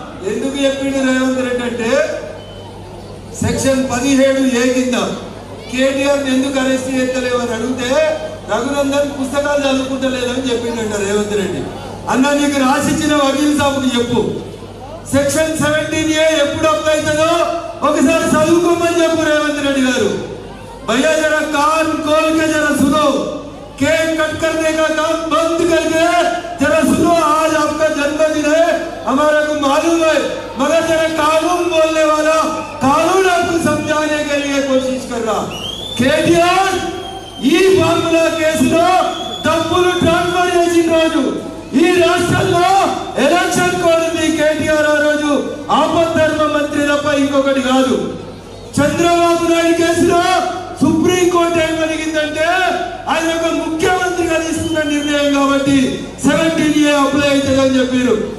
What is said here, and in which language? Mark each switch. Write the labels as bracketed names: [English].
[Telugu] ఎందుకు చెప్పిండు రేవంత్ రెడ్డి అంటే సెక్షన్ 17A కింద కేటీఆర్ ఎందుకు అరెస్ట్ చేస్తలేవు అని అడిగితే రఘునందన్ పుస్తకాలు చదువుకుంటలేదని చెప్పిండంట రేవంత్ రెడ్డి. అన్న నీకు రాసిచ్చిన వకీల్ సాబుకి చెప్పు, సెక్షన్ 17A ఎప్పుడు అప్లై అవుతుందో ఒకసారి చదువుకోమని చెప్పు రేవంత్ రెడ్డి గారు. [Hindi] भैया जरा कान खोल के जरा सुनो, केक कट करने का काम बंद करके जरा सुनो. आज आपका जन्मदिन है, हमारे को मालूम है, मगर जरा कानून बोलने वाला कानून आपको समझाने के लिए कोशिश कर रहा. [Telugu] केटीआर ఈ ఫార్ములా కేసులో డబ్బులు ట్రాన్స్ఫర్ చేసిన రోజు ఈ రాష్ట్రంలో ఎలక్షన్ కోడ్ ఉంది. కేటీఆర్ ఆ రోజు ఆపద్ధర్మ మంత్రి తప్ప ఇంకొకటి కాదు. చంద్రబాబు నాయుడు కేసులో సుప్రీంకోర్టు ఏం అడిగిందంటే ఆయన ఒక ముఖ్యమంత్రిగా తీసుకున్న నిర్ణయం కాబట్టి 17A అప్లై అవుతుందని చెప్పారు.